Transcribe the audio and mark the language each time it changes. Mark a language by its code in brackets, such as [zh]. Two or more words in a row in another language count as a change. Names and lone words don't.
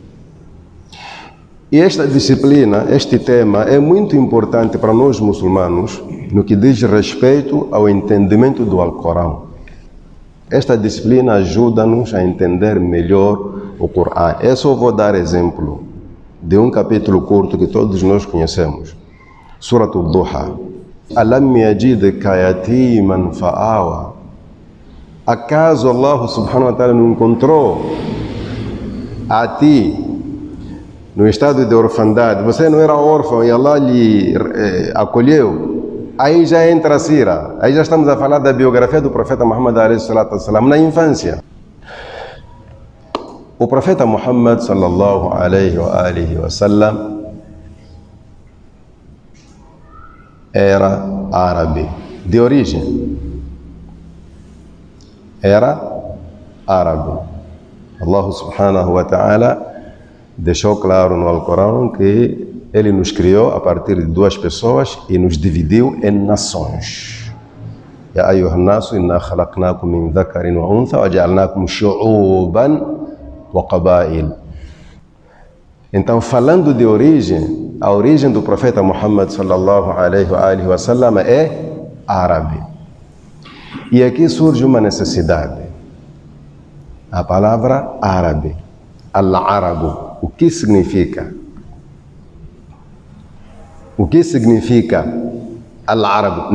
[pt] E esta disciplina, este tema, é muito importante para nós muçulmanos no que diz respeito ao entendimento do Alcorão. Esta disciplina ajuda-nos a entender melhor o Corão. Eu só vou dar exemplo de um capítulo curto que todos nós conhecemos. [ar] سورة الضحى. ألم يجدك يتيما فآوى. [pt] Acaso Allah [ar] سبحانه وتعالى [pt] não encontrou a ti no estado de orfandade? Você não era órfão e Allah lhe acolheu? Aí já entra a sira. Aí já estamos a falar da biografia do profeta Muhammad [ar] عليه الصلاة والسلام [pt] na infância. O profeta Muhammad [ar] صلى الله عليه وسلم [pt] era árabe de origem. Era árabe. Allah [ar] سبحانه وتعالى [pt] deixou claro no Alcorão que Ele nos criou a partir de duas pessoas e nos dividiu em nações. [ar] يا أيها الناس إنا خلقناكم من ذكر وأنثى وجعلناكم شعوبا وقبائل. [pt] Então, falando de origem, a origem do profeta Muhammad [ar] صلى الله عليه وسلم [pt] é árabe. E aqui surge uma necessidade. A palavra árabe, al-arabu, o que significa? O que significa al-arabu?